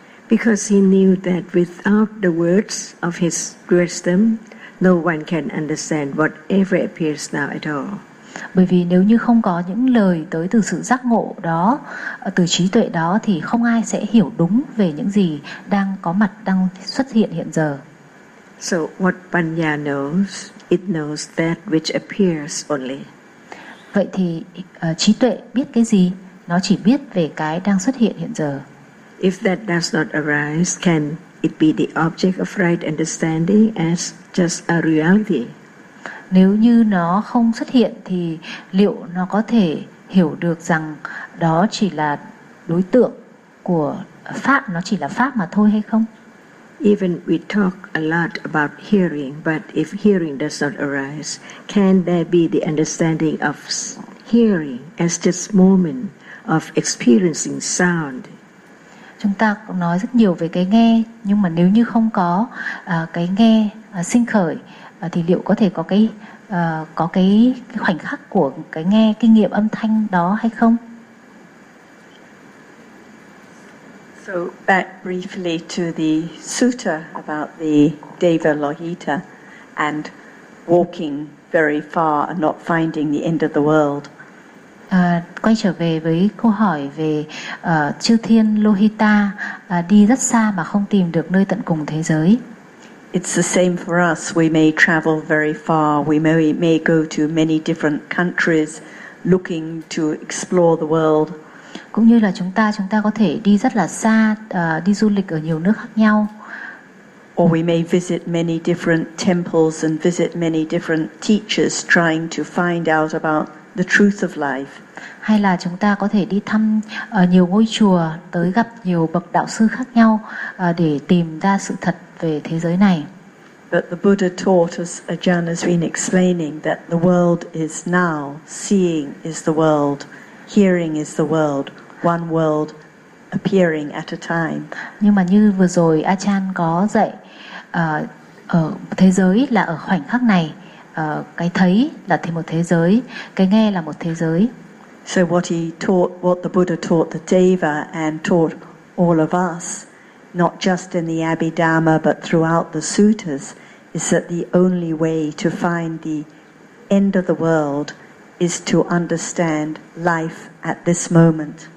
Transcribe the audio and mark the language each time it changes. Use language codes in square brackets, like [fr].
[en] Because he knew that without the words of his wisdom, no one can understand whatever appears now at all. [vi] Bởi vì nếu như không có những lời tới từ sự giác ngộ đó, từ trí tuệ đó thì không ai sẽ hiểu đúng về những gì đang có mặt, đang xuất hiện hiện giờ. [en] So what Panya knows, it knows that which appears only. [vi] Vậy thì trí tuệ biết cái gì? Nó chỉ biết về cái đang xuất hiện hiện giờ. [en] If that does not arise, can it be the object of right understanding as just a reality? [vi] Nếu như nó không xuất hiện thì liệu nó có thể hiểu được rằng đó chỉ là đối tượng của pháp, nó chỉ là pháp mà thôi hay không? [en] Even we talk a lot about hearing, but if hearing does not arise, can there be the understanding of hearing as just moment of experiencing sound? [vi] Chúng ta nói rất nhiều về cái nghe, nhưng mà nếu như không có cái nghe sinh khởi thì liệu có thể có cái khoảnh khắc của cái nghe kinh nghiệm âm thanh đó hay không? [en] So back briefly to the sutta about the Deva Lohita and walking very far and not finding the end of the world. [vi] Quay trở về với câu hỏi về chư thiên Lohita đi rất xa mà không tìm được nơi tận cùng thế giới. [en] It's the same for us. We may travel very far. We may go to many different countries looking to explore the world. [vi] Cũng như là chúng ta có thể đi rất là xa, đi du lịch ở nhiều nước khác nhau. [en] Or we may visit many different temples and visit many different teachers trying to find out about the truth of life. [vi] Hay là chúng ta có thể đi thăm nhiều ngôi chùa, tới gặp nhiều bậc đạo sư khác nhau để tìm ra sự thật về thế giới này. [en] But the Buddha taught us, Ajahn has been explaining, that the world is now, seeing is the world, hearing is the world, one world appearing at a time. [vi] Nhưng mà như vừa rồi Ajahn có dạy, ở thế giới là ở khoảnh khắc này, cái thấy là thêm một thế giới, cái nghe là một thế giới. [en] So what he taught, what the Buddha taught the Deva and taught all of us, not just in the Abhidhamma but throughout the suttas, is that the only way to find the end of the world is to understand life at this moment.